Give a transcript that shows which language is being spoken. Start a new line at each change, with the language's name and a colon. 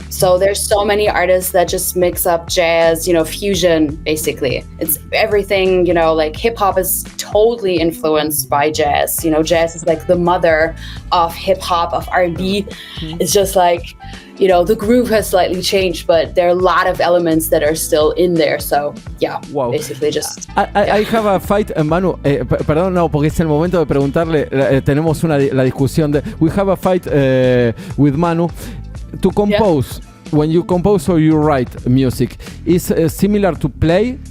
English: So there's so many artists that just mix up jazz, fusion, basically. It's everything, like hip hop is totally influenced by jazz. Jazz is like the mother of hip hop, of R&B. It's just like, the groove has slightly changed, but there are a lot of elements that are still in there. So, basically just... I have a fight,
Spanish: Manu, perdón, no, porque es el momento de preguntarle, tenemos la discusión de...
English: We have a fight with Manu to compose. When you compose or you write music, is similar to play